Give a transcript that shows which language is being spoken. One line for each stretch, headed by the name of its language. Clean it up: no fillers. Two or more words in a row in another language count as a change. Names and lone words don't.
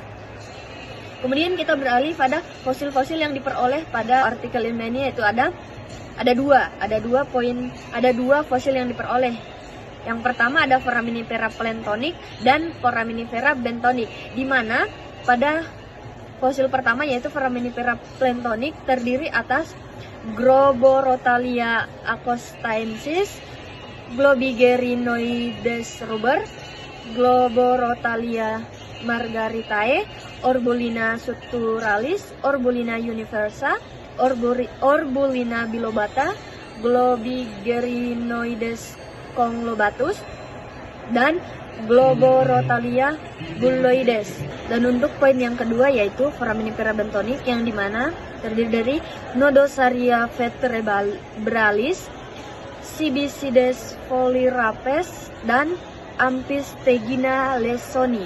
Indonesian: Kemudian kita beralih pada fosil-fosil yang diperoleh pada artikel ini, yaitu ada dua fosil yang diperoleh. Yang pertama ada foraminifera plantonik dan foraminifera bentonik, di mana pada fosil pertama yaitu foraminifera plantonik terdiri atas Globorotalia acostaensis, Globigerinoides ruber, Globorotalia margaritae, Orbulina suturalis, Orbulina universa, Orbulina bilobata, Globigerinoides conglobatus, dan Globorotalia bulloides. Dan untuk poin yang kedua yaitu foraminifera bentonik, yang dimana terdiri dari Nodosaria vertebralis, Cibicides folirapes, dan Amphistegina lesoni.